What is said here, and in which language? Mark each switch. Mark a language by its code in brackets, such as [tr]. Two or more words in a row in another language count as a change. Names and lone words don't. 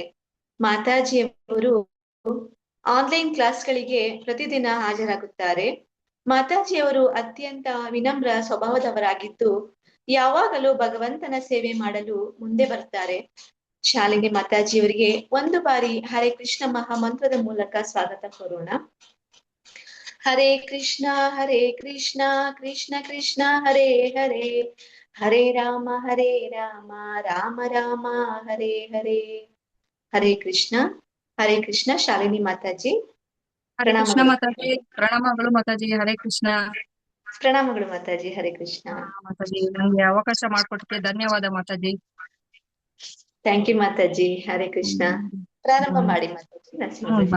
[kn] ಮಾತಾಜಿಯವರು ಆನ್ಲೈನ್ ಕ್ಲಾಸ್ಗಳಿಗೆ ಪ್ರತಿದಿನ ಹಾಜರಾಗುತ್ತಾರೆ. ಮಾತಾಜಿಯವರು ಅತ್ಯಂತ ವಿನಮ್ರ ಸ್ವಭಾವದವರಾಗಿದ್ದು ಯಾವಾಗಲೂ ಭಗವಂತನ ಸೇವೆ ಮಾಡಲು ಮುಂದೆ ಬರ್ತಾರೆ. ಶಾಲಿನಿ ಮಾತಾಜಿಯವರಿಗೆ ಒಂದು ಬಾರಿ ಹರೇ ಕೃಷ್ಣ ಮಹಾಮಂತ್ರದ ಮೂಲಕ ಸ್ವಾಗತ ಕೋರೋಣ. ಹರೇ ಕೃಷ್ಣ ಕೃಷ್ಣ ಕೃಷ್ಣ ಹರೇ ಹರೇ, ಹರೇ ರಾಮ ರಾಮ ರಾಮ ಹರೇ ಹರೇ. ಹರೇ ಕೃಷ್ಣ ಶಾಲಿನಿ ಮಾತಾಜಿ. ಹರೇ ಕೃಷ್ಣ ಪ್ರಣಾಮಗಳು ಮಾತಾಜಿ, ಪ್ರಣಾಮಗಳು ಮಾತಾಜಿ. ಹರೇ ಕೃಷ್ಣ. ಪ್ರಣಾಮಗಳು ಮಾತಾಜಿ. ಹರೇ ಕೃಷ್ಣ. ಮಾತಾಜಿ, ನಂಗೆ ಅವಕಾಶ ಮಾಡಿಕೊಟ್ಟಕ್ಕೆ ಧನ್ಯವಾದ ಮಾತಾಜಿ. [en] thank you [kn] ಮಾತಾಜಿ. ಹರೇ ಕೃಷ್ಣ. ಪ್ರಾರಂಭ ಮಾಡಿ ಮಾತಾಜಿ. ನರಸಿಂಹ ಭಜನೆ.